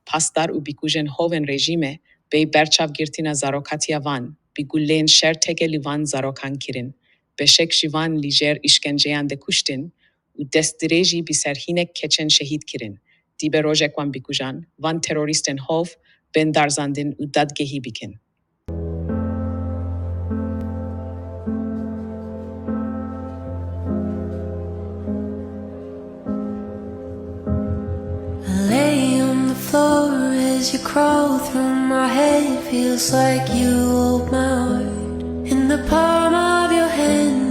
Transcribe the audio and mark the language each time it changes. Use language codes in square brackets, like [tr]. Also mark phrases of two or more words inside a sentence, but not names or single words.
[ku] Pasdar û bîkujên hovên rejîmê bey berçavgirtina zarokatiya van, bi gulleyên şer teke li van zarokan kirin. Beşek ji van li jêr îşkenceyan de kuştin û destdirê jî bi ser hinek keçên şehîd kirin. Dîbe rojek wan bîkujan, van terorîstên hov bên darzandin û dadgehî bikin. [en] Floor as you crawl through my head, feels like you hold my heart in the palm of your hand.